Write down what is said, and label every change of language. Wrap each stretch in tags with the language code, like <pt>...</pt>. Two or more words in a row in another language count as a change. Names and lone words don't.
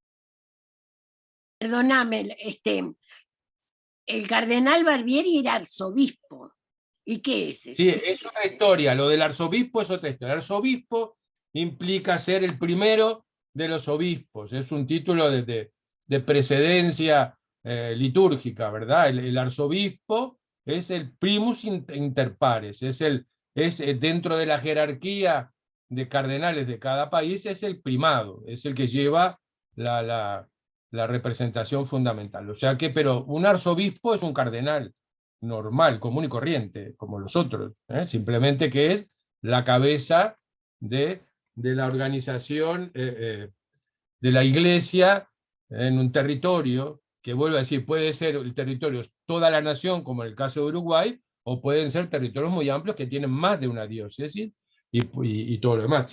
<es>Perdóname, el cardenal Barbieri era arzobispo. ¿Y qué es eso? Sí, es otra historia. Lo del arzobispo es otra historia. El arzobispo implica ser el primero de los obispos. Es un título de precedencia litúrgica, ¿verdad? El arzobispo es el</es> <la>primus inter pares,</la> <es>es dentro de la jerarquía de cardenales de cada país, es el primado, es el que lleva la representación fundamental. O sea que, pero un arzobispo es un cardenal normal, común y corriente, como los otros, simplemente que es la cabeza de la organización de la iglesia en un territorio, que vuelvo a decir, puede ser el territorio toda la nación, como en el caso de Uruguay, o pueden ser territorios muy amplios que tienen más de una diócesis y todo lo demás.</es>